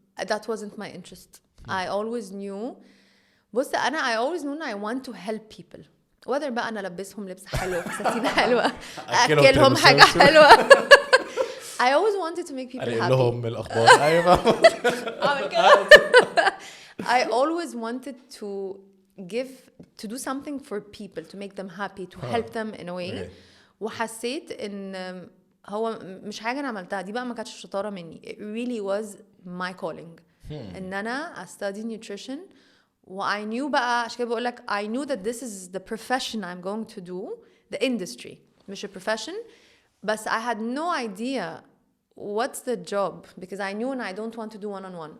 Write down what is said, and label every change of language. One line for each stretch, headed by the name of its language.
English: that wasn't my interest. I always knew
Arabic: بص أنا
English: I always knew I want to help people.
Arabic: whether بقى أنا ألبسهم لبس حلو فساتين حلوة أكلهم حاجة حلوة.
English: I always wanted to make people happy.
Arabic: لهم الأخبار. أيوة.
English: I always wanted to do something for people, to make them happy, to help them in a way.
Arabic: وحسيت إن هو مش حاجة أنا عملتها دي بقى ما كانتش شطارة مني.
English: It really was my calling.
Arabic: إن أنا
English: study nutrition. I knew
Arabic: بقى عشان كده بقول لك
English: I knew that this is the profession I'm going to do, the industry مش a profession. But I had no idea what's the job because I knew and I don't want to do one-on-one.